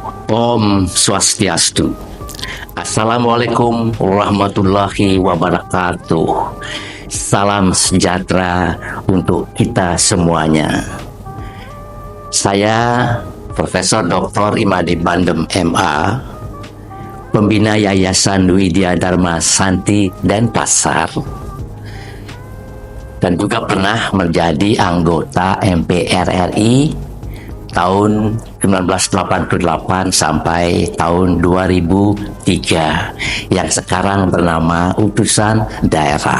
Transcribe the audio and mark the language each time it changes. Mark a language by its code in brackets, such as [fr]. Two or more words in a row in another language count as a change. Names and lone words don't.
[ban] Om Swastiastu. [ar] Assalamualaikum warahmatullahi wabarakatuh. [id] Salam sejahtera untuk kita semuanya. Saya Profesor Dr. Imadi Bandem MA, pembina Yayasan Widya Dharma Santi Denpasar, dan juga pernah menjadi anggota MPR RI tahun 1988 sampai tahun 2003 yang sekarang bernama Utusan Daerah.